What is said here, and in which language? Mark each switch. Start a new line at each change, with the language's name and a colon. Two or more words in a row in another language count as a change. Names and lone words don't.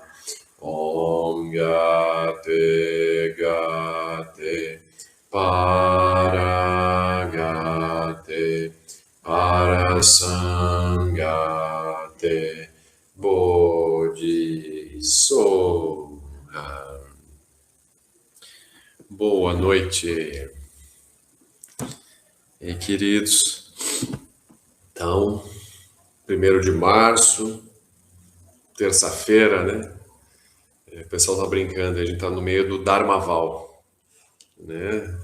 Sanskrit: Om Gate Gate Para Gate Para Samgate Bodhi Soha.
Portuguese: Boa noite, e queridos. Então, 1º de março, terça-feira, né? O pessoal tá brincando, a gente tá no meio do Dharmaval, né?